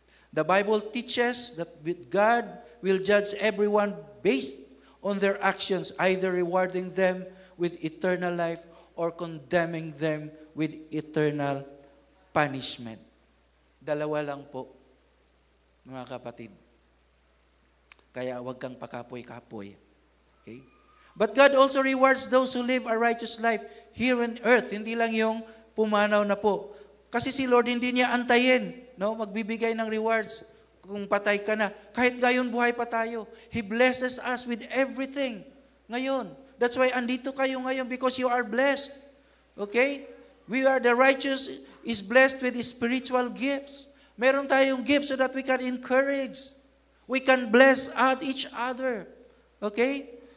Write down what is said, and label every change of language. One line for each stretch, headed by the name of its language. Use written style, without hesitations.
English: The Bible teaches that God will judge everyone based on their actions, either rewarding them with eternal life or condemning them with eternal punishment.
Filipino: Dalawa lang po, mga kapatid. Kaya huwag kang pakapoy-kapoy. Okay?
English: But God also rewards those who live a righteous life here on earth.
Filipino: Hindi lang yung pumanaw na po. Kasi si Lord hindi niya antayin, no? Magbibigay ng rewards kung patay ka na. Kahit gayon buhay pa tayo.
English: He blesses us with everything. Ngayon. That's why
Filipino: andito kayo ngayon
English: because you are blessed. Okay? We are the righteous is blessed with spiritual gifts.
Filipino: Meron tayong
English: gifts so that we can encourage. We can bless each other. Okay?